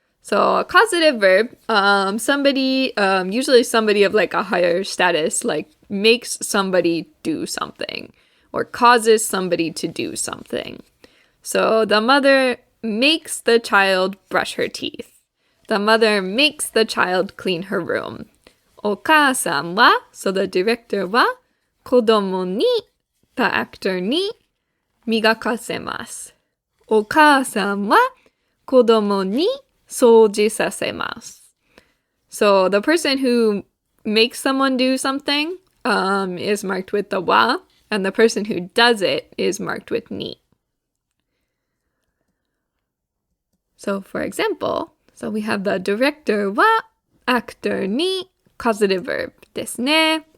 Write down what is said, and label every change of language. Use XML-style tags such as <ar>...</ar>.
<en>So, a causative verb, somebody, usually somebody of like a higher status, like makes somebody do something or causes somebody to do something. So, the mother makes the child brush her teeth. The mother makes the child clean her room.</en> <ja>お母さんは,</ja> <en>so the director</en> <ja>は, 子供に,</ja> <en>the actor</en> <ja>に, 磨かせます。お母さんは子供に掃除させます。</ja> <en>So the person who makes someone do something is marked with the wa, and the person who does it is marked with ni. So for example, so we have the director は actor に causative verb</en> <ja>ですね。</ja>